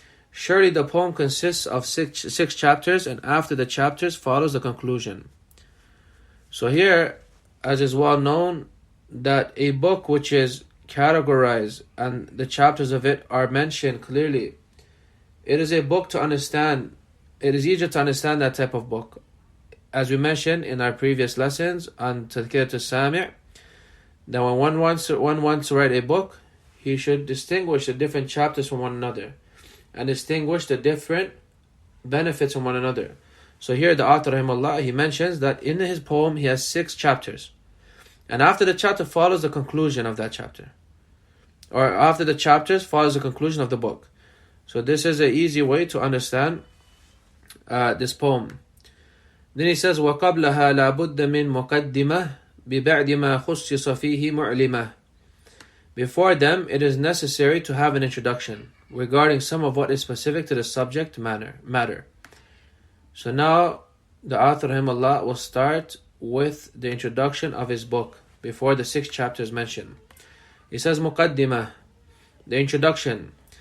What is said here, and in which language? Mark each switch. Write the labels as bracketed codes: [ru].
[en] Surely the poem consists of six chapters, and after the chapters follows the conclusion. So here, as is well known, that a book which is categorized and the chapters of it are mentioned clearly, it is a book to understand. It is easier to understand that type of book. As we mentioned in our previous lessons on Tadhkirat al-Sami', that when one wants to write a book, he should distinguish the different chapters from one another and distinguish the different benefits from one another. So here the author, rahimahullah, he mentions that in his poem he has 6 chapters. And after the chapter follows the conclusion of that chapter. Or after the chapters follows the conclusion of the book. So this is an easy way to understand this poem. Then he says, [ar] وَقَبْلَهَا لَا بُدَّ مِن مُقَدِّمَةٍ بِبَعْدِ مَا خُصِّصَ فِيهِ مُعْلِمَةٍ. [en] Before them, it is necessary to have an introduction regarding some of what is specific to the subject matter. So now, the author, rahimahullah, will start with the introduction of his book before the 6 chapters mentioned. He says, مُقَدِّمَةٍ, the introduction.